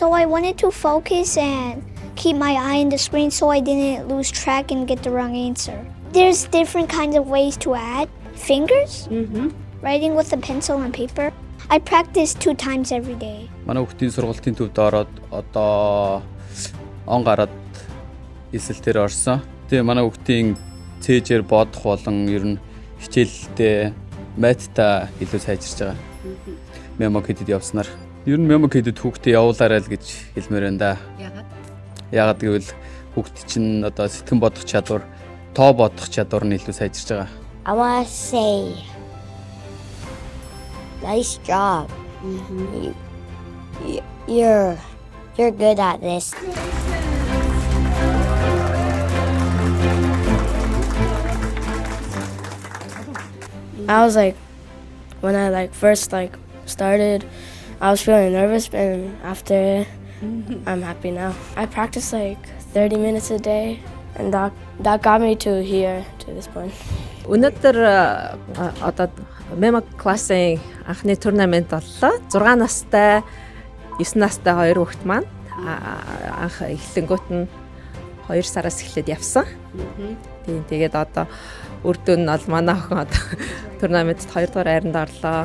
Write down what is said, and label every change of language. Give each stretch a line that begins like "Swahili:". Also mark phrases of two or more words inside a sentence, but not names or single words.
English: wanted to focus and keep my eye on the screen so I didn't lose track and get the wrong answer. There's different kinds of ways to add fingers, writing with a pencil and paper. I practice 2 times every day.
Mongolian: Манай хүүхдийн сургалтын төвд ороод одоо он гараад эсэлтээр орсон. Тэгээ манай хүүхдийн цээжээр бодох болон ер нь хичээлдээ матта илүү сайжирч байгаа. Memo Kid-д явснаар ер нь Memo Kid-д хүүхдээ явуулаарай л гэж хэлмээр байна да. Яагаад гэвэл хүүхд чинь одоо сэтгэн бодох чадвар, тоо бодох чадвар нь илүү сайжирч байгаа.
English: I want to say nice job. You're good at this. I was like, when I first started, I was feeling nervous, and after I'm happy now. I practice 30 minutes a day, and that got me to here, to this point.
Mongolian: Өнөөдөр одоо Memo классын анхны турнамент боллоо. 6 настай, 9 настай хоёр хүүхэд маань анх эхлэнгүүт нь 2 сараас эхлээд явсан. Тэгээд одоо үр дүн нь бол манай охин одоо турнаментд 2 дугаар айранд орлоо.